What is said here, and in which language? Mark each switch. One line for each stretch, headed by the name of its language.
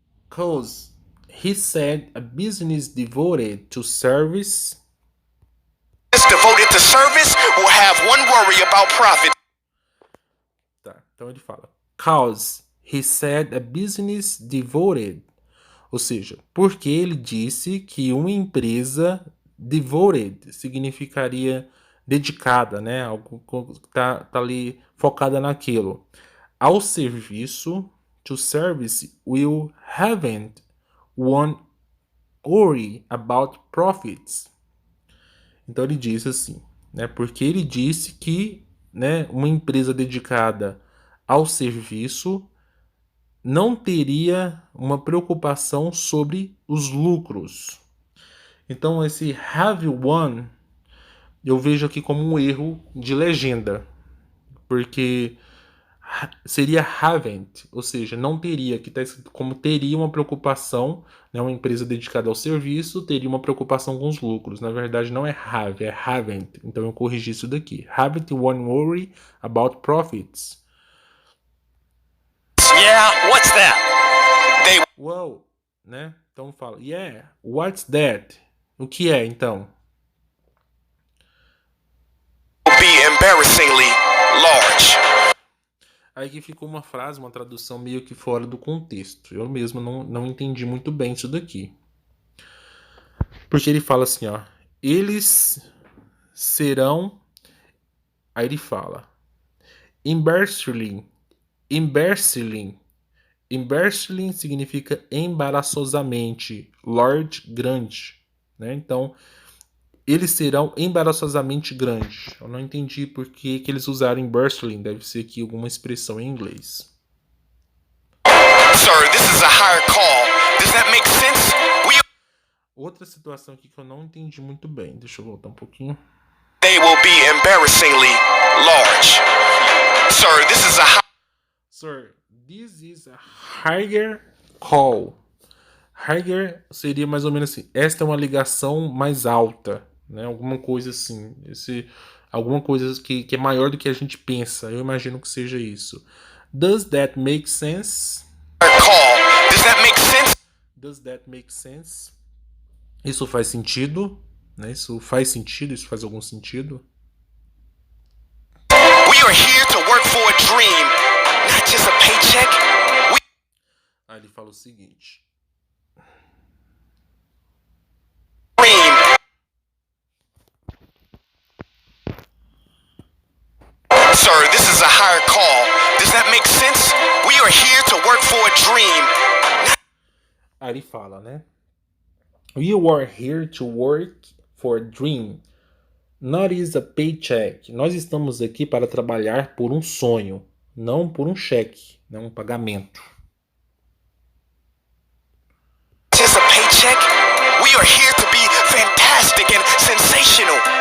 English: Cause he said a business devoted to service. Devoted to service will have one worry about profit.
Portuguese: Tá, então ele fala.
English: Cause he said a business devoted.
Portuguese: Ou seja, porque ele disse que uma empresa devoted significaria dedicada, né? Algo que tá ali focada naquilo. Ao serviço,
English: to service will haven't one worry about profits.
Portuguese: Então ele disse assim, né? Porque ele disse que, né, uma empresa dedicada ao serviço não teria uma preocupação sobre os lucros. Então esse
English: have one
Portuguese: eu vejo aqui como um erro de legenda, porque seria haven't, ou seja, não teria, que está escrito como teria uma preocupação, né, uma empresa dedicada ao serviço teria uma preocupação com os lucros. Na verdade não é have, é haven't. Então eu corrigi isso daqui.
English: Haven't one worry about profits. Yeah, what's that? They Well, né?
Portuguese: Então fala,
English: yeah, what's that?
Portuguese: O que é então?
English: will be embarrassingly large.
Portuguese: Aí que ficou uma frase, uma tradução meio que fora do contexto. Eu mesmo não entendi muito bem isso daqui. Porque ele fala assim, ó. Eles serão... Aí ele fala. Embarrassingly. Embarrassingly significa embaraçosamente. Large, grande. Né? Então, eles serão embaraçosamente grandes. Eu não entendi por que eles usaram embarrassingly. Deve ser aqui alguma expressão em inglês.
English: Sir, this is a higher call. Does that make sense?
Portuguese: Outra situação aqui que eu não entendi muito bem. Deixa eu voltar um pouquinho.
English: They will be embarrassingly large. Sir, this is a Sir, this is a higher call.
Portuguese: Higher seria mais ou menos assim. Esta é uma ligação mais alta, né? Alguma coisa assim. Alguma coisa que é maior do que a gente pensa. Eu imagino que seja isso.
English: Does that make sense? call. Does that make sense? Does that make sense?
Portuguese: Isso faz sentido? Né? Isso faz sentido? Isso faz algum sentido?
English: We are here to work for a dream, not just a paycheck.
Portuguese: Aí ele fala o seguinte.
English: Dream. Sir, this is a higher call. Does that that makes sense? We are here to work for a dream.
Portuguese: Aí ele fala, né?
English: We are here to work for a dream, not is a paycheck.
Portuguese: Nós estamos aqui para trabalhar por um sonho, não por um cheque, não um pagamento.
English: Just a paycheck? We are here to be fantastic and sensational.